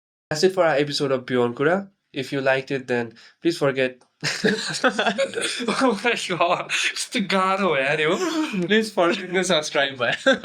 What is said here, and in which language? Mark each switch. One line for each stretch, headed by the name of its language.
English: That's it for our episode of Beyond Kura. If you liked it, then please forget. Oh my god,
Nepali: कस्तो गाह्रो भयो यार यो.
English: Please forget to subscribe
Nepali: भयो.